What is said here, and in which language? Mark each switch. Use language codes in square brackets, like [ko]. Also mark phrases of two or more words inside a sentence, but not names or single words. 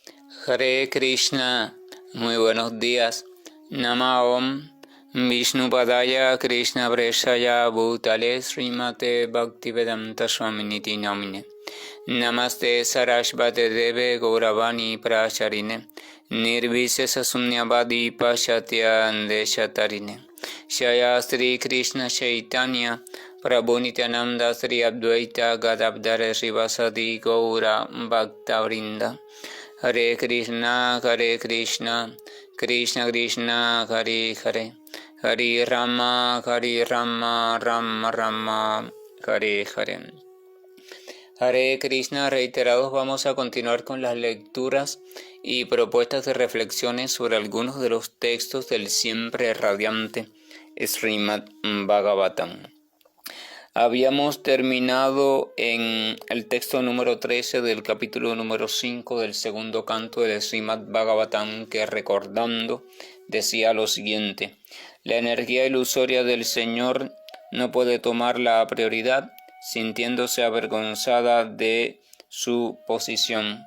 [es] Hare Krishna, muy buenos días. [sa] नम ॐ विष्णुपादाय कृष्ण प्रेषाय भूतले श्रीमते भक्तिवेदान्त स्वामिनिति नामिने नमस्ते सरस्वते देवे गौरवाणी प्रचारिणे निर्विशेष शून्यवादि पाश्चात्य देशतारिणे शय श्री कृष्ण चैतन्य प्रभु नित्यानन्द श्री अद्वैत गदाधर श्रीवासादि गौर भक्त वृन्द हरे कृष्ण, कृष्ण कृष्ण, हरे हरे, हरे राम, राम राम, हरे हरे. [es] Hare Krishna, reiterados, vamos a continuar con las lecturas y propuestas de reflexiones sobre algunos de los textos del siempre radiante Srimad Bhagavatam. Habíamos terminado en el texto número 13 del capítulo número 5 del segundo canto del Srimad Bhagavatam, que recordando decía lo siguiente: la energía ilusoria del Señor no puede tomar la prioridad, sintiéndose avergonzada de su posición.